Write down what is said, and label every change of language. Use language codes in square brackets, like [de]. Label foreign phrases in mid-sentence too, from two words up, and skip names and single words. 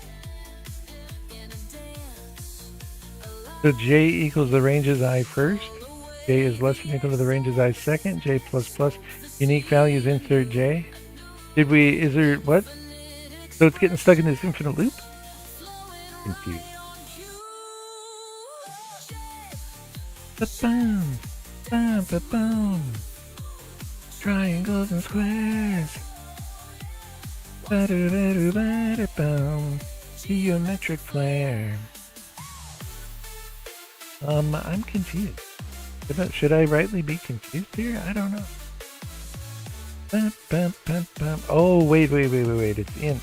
[en] So j equals the ranges I first. J is less than or equal to the ranges I second. J plus plus. Unique values insert j. Did we? Is there what? So it's getting stuck in this infinite loop. Confused. Ba-boom, ba-ba-boom. Triangles and squares. Ba-do-ba-do-ba-do-boom. Geometric flare. I'm confused. Should I rightly be confused here? I don't know. Bum, bum, bum, bum. Oh, wait. It's int.